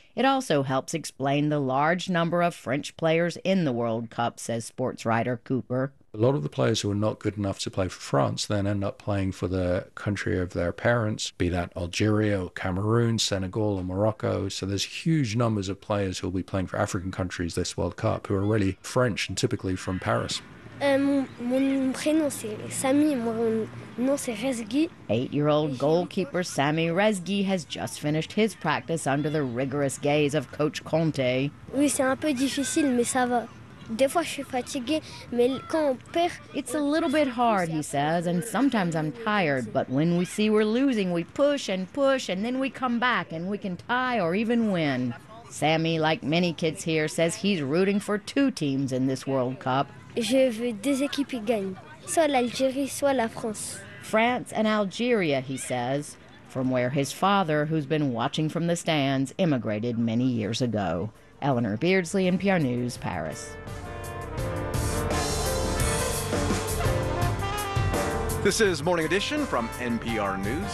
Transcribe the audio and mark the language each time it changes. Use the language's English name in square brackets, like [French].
[English] It also helps explain the large number of French players in the World Cup, says sports writer Cooper. A lot of the players who are not good enough to play for France then end up playing for the country of their parents, be that Algeria or Cameroon, Senegal or Morocco. So there's huge numbers of players who will be playing for African countries this World Cup who are really French and typically from Paris. [French] Mon prénom c'est Sami, mon nom c'est Rezgi. [English] 8-year-old goalkeeper Sami Rezgi has just finished his practice under the rigorous gaze of Coach Conte. [French] Oui, c'est un peu difficile, mais ça va. Des fois, je suis fatigué, mais quand on perd, [English] it's a little bit hard, he says, and sometimes I'm tired, but when we see we're losing, we push and push, and then we come back, and we can tie or even win. Sami, like many kids here, says he's rooting for two teams in this World Cup. [French] Je veux deux équipes qui gagnent, soit l'Algérie, soit la France. [English] France and Algeria, he says, from where his father, who's been watching from the stands, immigrated many years ago. Eleanor Beardsley, NPR News, Paris. This is Morning Edition from NPR News.